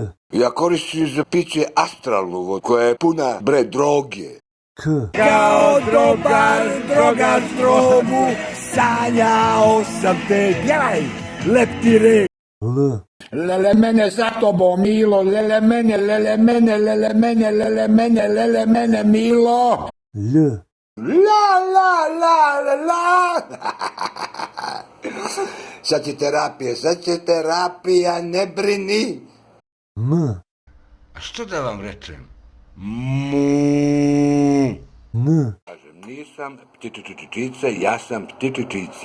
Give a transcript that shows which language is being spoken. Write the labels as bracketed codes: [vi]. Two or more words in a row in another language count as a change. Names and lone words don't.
[hr] Ja koristim za piće astralnu vodu koja je puna droge. K, Kao drogaš drogu, sanjao sam te, pjevaj, leptire. L, Lele mene za tobom, Milo, lele mene, lele mene, lele mene, lele mene, lele mene, Milo. L, La la la la la. Sad će terapija, ne brini. M, A što da vam rečem? Mu. N, Kažem, nisam ptičičičica, ja sam ptičičica.